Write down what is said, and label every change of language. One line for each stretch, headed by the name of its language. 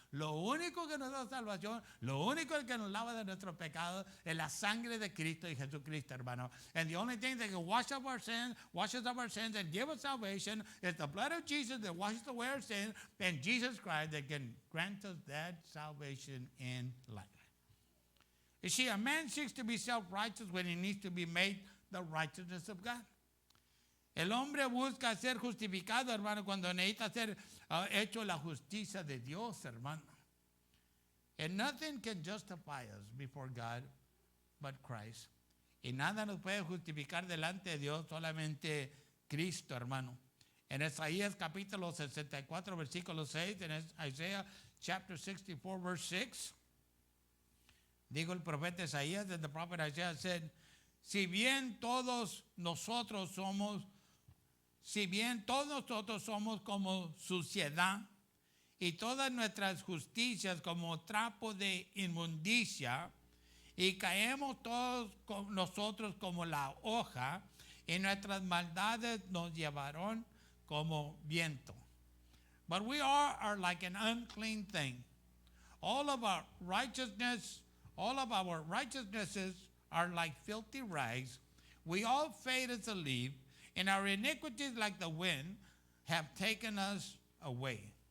Spanish: Lo único que nos da salvación, lo único que nos lava de nuestros pecados es la sangre de Cristo y Jesucristo, hermano.
English: And the only thing that can washes up our sins and give us salvation is the blood of Jesus that washes away our sins, and Jesus Christ that can grant us that salvation in life. You see, a man seeks to be self-righteous when he needs to be made the righteousness of God.
Spanish: El hombre busca ser justificado, hermano, cuando necesita ser hecho la justicia de Dios, hermano.
English: And nothing can justify us before God but Christ.
Spanish: Y nada nos puede justificar delante de Dios, solamente Cristo, hermano. En Isaías capítulo 64, versículo 6, en
English: Isaiah chapter 64, verse 6,
Spanish: dijo el profeta Isaías,
English: the prophet Isaiah said,
Spanish: si bien todos nosotros somos como suciedad y todas nuestras justicias como trapo de inmundicia, y caemos todos nosotros como la hoja, y nuestras maldades nos llevaron como viento.
English: But we are like an unclean thing. All of our righteousnesses are like filthy rags. We all fade as a leaf, and our iniquities like the wind have taken us away.